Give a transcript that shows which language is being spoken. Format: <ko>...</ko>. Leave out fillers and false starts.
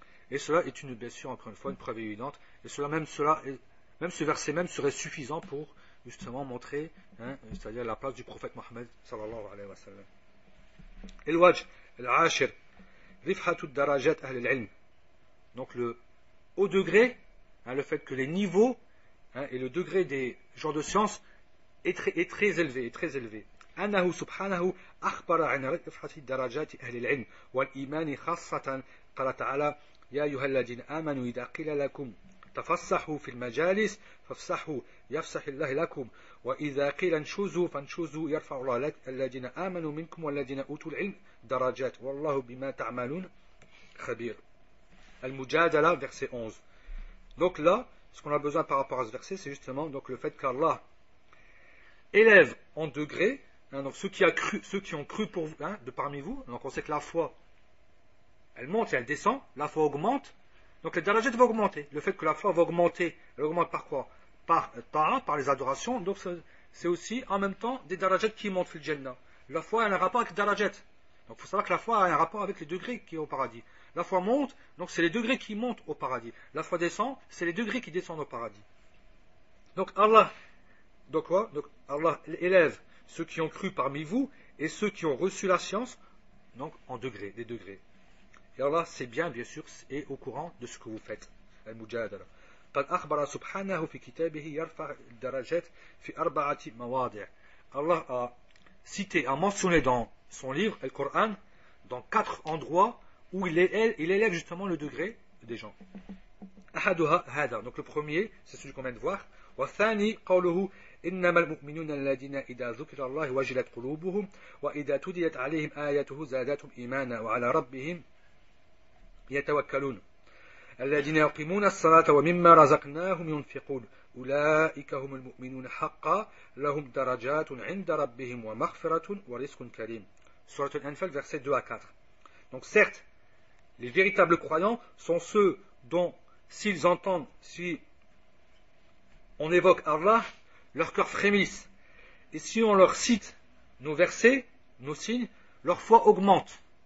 <fr>Et cela est bien sûr, encore une fois, une preuve évidente, et même ce verset même serait suffisant pour justement montrer, c'est-à-dire la place du prophète Mohammed sallallahu alayhi wa sallam. Et le</fr> <ar>wajh al-ashir, rifhatu darajat ahl al-ilm.</ar> <fr>Donc le haut degré, le fait que les niveaux et le degré des gens de science est très élevé.</fr> <ar>أنه سبحانه أخبر عن رفعة درجات أهل العلم والإيمان خاصة قال تعالى يا أيها الذين آمنوا إذا قيل لكم تفسحوا في المجالس فافسحوا يفسح الله لكم وإذا قيل انشزوا فانشزوا يرفع الله الذين آمنوا منكم والذين أوتوا العلم درجات والله بما تعملون خبير.</ar> <fr>Al-Mujadala, verset 11. Donc là, ce qu'on a besoin par rapport à ce verset, c'est justement donc le fait qu'Allah élève en degrés, donc ceux qui ont cru pour vous, de parmi vous. Donc on sait que la foi, elle monte et elle descend, la foi augmente, donc les darajat vont augmenter. Le fait que la foi va augmenter, elle augmente par quoi? Par ta'a, par les adorations, donc c'est aussi en même temps des darajat qui montent fil jannah. La foi, elle a un rapport avec darajat. Donc il faut savoir que la foi a un rapport avec les degrés qui est au paradis. La foi monte, donc c'est les degrés qui montent au paradis. La foi descend, c'est les degrés qui descendent au paradis. Donc Allah, donc quoi? Donc Allah élève ceux qui ont cru parmi vous et ceux qui ont reçu la science, donc en degrés, des degrés. Et Allah sait bien sûr, est au courant de ce que vous faites. Al-Mujadala.</fr> <ar>قد أخبر سبحانه في كتابه يرفع الدرجات في 4 مواضع.</ar> <fr>Allah a cité, a mentionné dans son livre, le Coran, dans 4 endroits où il élève justement le degré des gens.</fr> <ar>أحدها هذا.</ar> <fr>Donc le premier, c'est celui qu'on vient de voir.</fr> <ar>والثاني قوله إنما المؤمنون الذين إذا ذكر الله وجلت قلوبهم وإذا تليت عليهم آياته زادتهم إيمانا وعلى ربهم يتوكلون الذين يقيمون الصلاة ومما رزقناهم ينفقون أولئك هم المؤمنون حقا لهم درجات عند ربهم ومغفرة ورزق كريم.</ar> <fr>Surat Al-Anfal, versets 2 à 4. Donc certes, les véritables croyants sont ceux dont, s'ils entendent, si on évoque Allah, leur cœur frémisse. Et si on leur cite nos versets, nos signes, leur foi augmente.</fr>